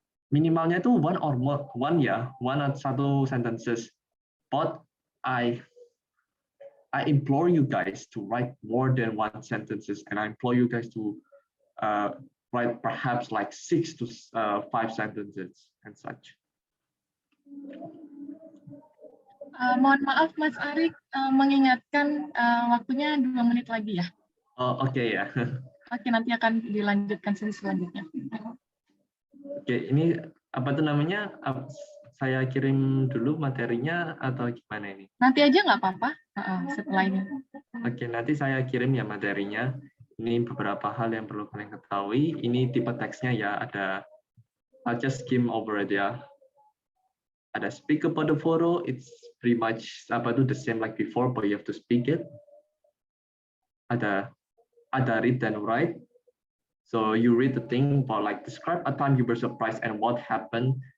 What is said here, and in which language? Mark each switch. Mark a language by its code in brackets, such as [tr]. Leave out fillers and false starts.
[id] Minimalnya itu one atau 1 sentences. [en] But I implore you guys to write more than 1 sentences, and I implore you guys to write perhaps like 6 to 5 sentences and such. [id] Mohon maaf Mas Arik, mengingatkan waktunya 2 menit lagi ya. Oh, oke ya. Oke, nanti akan dilanjutkan sesi selanjutnya. Oke, ini apa tuh namanya? Saya kirim dulu materinya atau gimana ini? Nanti aja nggak apa-apa setelah ini. Oke, nanti saya kirim ya materinya. Ini beberapa hal yang perlu kalian ketahui. Ini tipe teksnya ya, ada [en] I'll just skim over it [id] ya. Ada [en] speak about the photo, it's pretty much the same like before, but you have to speak it. [id] Ada [en] read and write. So you read the thing, but like describe a time you were surprised and what happened.